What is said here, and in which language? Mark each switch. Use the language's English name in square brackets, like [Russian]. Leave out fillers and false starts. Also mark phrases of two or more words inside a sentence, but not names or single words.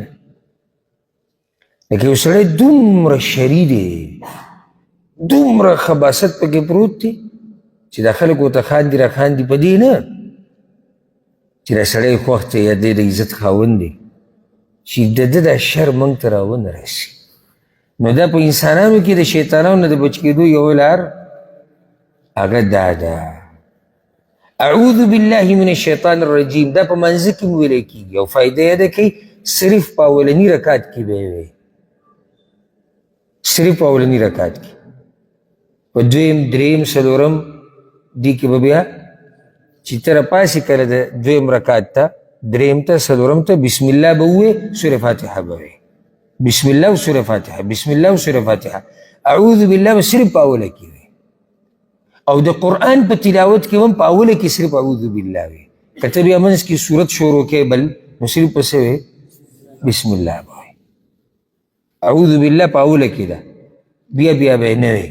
[Pashto] لکه یو سړی دومره شري دی، دومره خباثت پکې پروت دی چې دا خلک ورته خاندي را خاندي په دې نه چې دا سړی خوښ دی یا دی د عزت خاوند دی چې د ده دا شر موږ ته راونه رسي. نو دا په انسانانو کې د شیطانانو نه د بچ کېدو یو لار هغه دا ده [Arabic] اعوذ بالله من الشیطان الرجیم. [Pashto] دا په منځه کې ویلی کېږي او فایده یې ده کوي صرف په اولني رکات کې به یې وی، صرف په اولني رکات کې. په دویم دریم څلورم دې کې به بیا چې ته راپاسې کله د دویم رکات ته دریم ته څلورم ته [Arabic] بسم الله [Pashto] به ووایې، سورې فاتحه به وایې، [Arabic] بسم الله و سورة فاتحه، بسم الله و سورة فاتحه. اعوذ بالله [Pashto] به صرف په اوله کې وي، او د قرآن په تلاوت کې هم په اوله کې صرف [Arabic] اعوذ بالله [Pashto] وي. که ته بیا منځ کې صورت شروع کې بل نو صرف پسې وي [Arabic] بسم الله [Pashto] به وایې. [Arabic] اعوذ بالله [Pashto] په اوله کې ده، بیا بیا به نه وي.